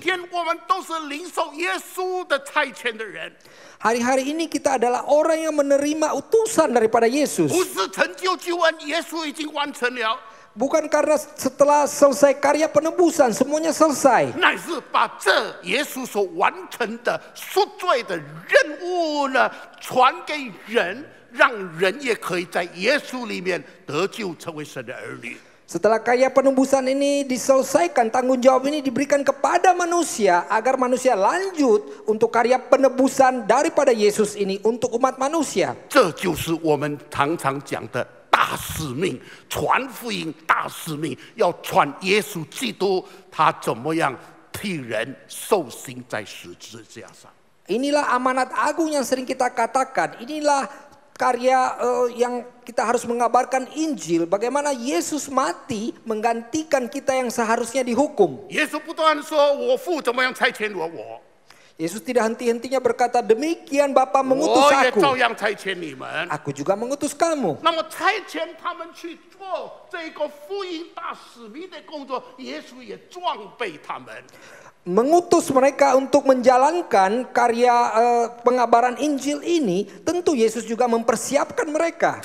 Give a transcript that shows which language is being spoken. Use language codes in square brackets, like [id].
[zh] 天我们都是领受耶稣的差遣的人， [id] Hari-hari ini kita adalah orang yang menerima utusan daripada Yesus. [zh] 不是成就救恩，耶稣已经完成了， [id] Bukan karena setelah selesai karya penebusan semuanya selesai. [zh] 乃是把这耶稣所完成的赎罪的任务呢，传给人，让人也可以在耶稣里面得救，成为神的儿女。 [id] Setelah karya penebusan ini diselesaikan, tanggung jawab ini diberikan kepada manusia agar manusia lanjut untuk karya penebusan daripada Yesus ini untuk umat manusia. [zh] 这就是我们常常讲的大使命，传福音大使命，要传耶稣基督他怎么样替人受刑在十字架上。 [id] Inilah amanat agung yang sering kita katakan. Inilah karya yang kita harus mengabarkan Injil. Bagaimana Yesus mati menggantikan kita yang seharusnya dihukum. [zh] 耶稣不断说：“我父怎么样差遣我， [id] Yesus tidak henti-hentinya berkata, demikian Bapa mengutus [zh] 我也 [id] aku. [zh] 照样差遣你们。” [id] Aku juga mengutus kamu. [zh] 那么差遣他们去做这个福音大使命的工作，耶稣也装备他们。 [id] Mengutus mereka untuk menjalankan karya pengabaran Injil ini, tentu Yesus juga mempersiapkan mereka.